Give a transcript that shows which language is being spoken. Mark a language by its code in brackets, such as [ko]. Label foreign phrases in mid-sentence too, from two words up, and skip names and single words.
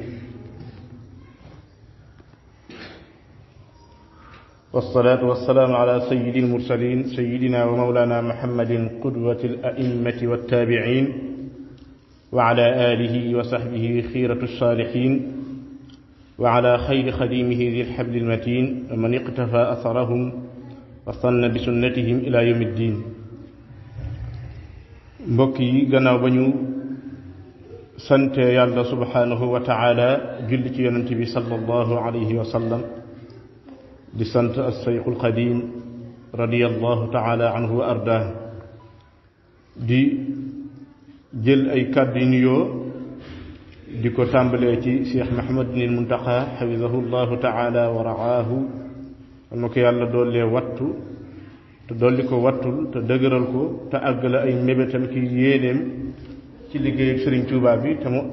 [ar] والصلاة والسلام على سيد المرسلين سيدنا ومولانا محمد قدوة الأئمة والتابعين وعلى آله وصحبه خيرة الصالحين وعلى خير خديمه ذي الحبل المتين ومن اقتفى أثرهم وصن بسنتهم إلى يوم الدين [wo] mbokk yi gannaaw ba ñu sante yàlla [ar] سبحانه وتعالى [wo] julli ci yonent bi [ar] صلى الله عليه وسلم [wo] di sant as-sayxul qadim [ar] رضي الله تعالى عنه وأرضاه [wo] di jël ay kàddu yu nuyoo di ko tàmbalee ci Cheikh Mahamadul Muntaqa [ar] حفظه الله تعالى [wo] wa raahu ma ko yàlla doollee wattu te dolli ko wattul te dëgëral ko te àggale ay mébétam ki yéenéem ci liggéeyu Sëriñ Tuubaa bi te mu